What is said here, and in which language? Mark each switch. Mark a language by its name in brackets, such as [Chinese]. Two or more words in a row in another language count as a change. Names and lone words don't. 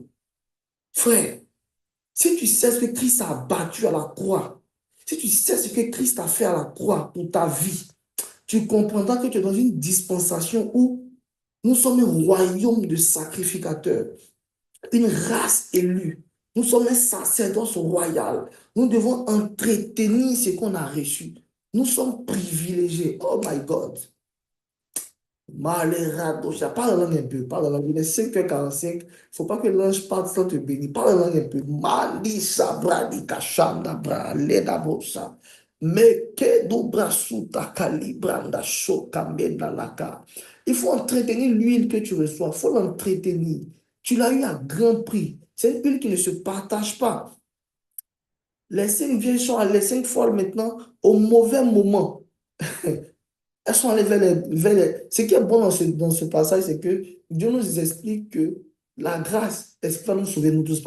[French] Frère, si tu sais ce que Christ a battu à la croix, si tu sais ce que Christ a fait à la croix pour ta vie, tu comprendras que tu es dans une dispensation où nous sommes un royaume de sacrificateurs, une race élue. Nous sommes un sacerdoce royal. Nous devons entretenir ce qu'on a reçu. Nous sommes privilégiés. [English] Oh my God. [French] Maleradocha, parle langue un peu, parle langue. Il est 5h45, il ne faut pas que l'ange parte sans te bénir. Parle langue un peu. Malisa bradika shanda bra leda bosa. Meke dobra suta kalibranda shoka menda laka. Il faut entretenir l'huile que tu reçois. Il faut l'entretenir. Tu l'as eu à grand prix. C'est une huile qui ne se partage pas. Les 5 vieilles sont les 5 folles maintenant au mauvais moment. Elles sont allées vers les... Ce qui est bon dans ce passage, c'est que Dieu nous explique que la grâce est ce qui va nous sauver nous tous.